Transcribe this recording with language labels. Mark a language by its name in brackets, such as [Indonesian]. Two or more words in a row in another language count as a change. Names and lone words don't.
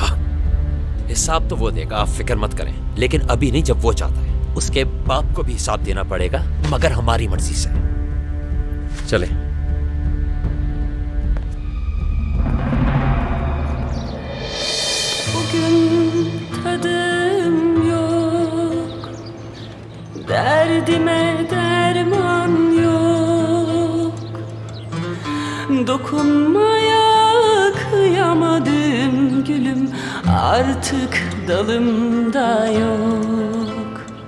[Hindi] हिसाब तो वो देगा, आप फिक्र मत करें। लेकिन अभी नहीं, जब वो चाहता है। उसके बाप को भी हिसाब देना पड़ेगा, मगर हमारी मर्जी से। चले। [Turkish] tadım yok, derdime derman yok. Dokunmaya kıyamadım gülüm, artık dalımda yok.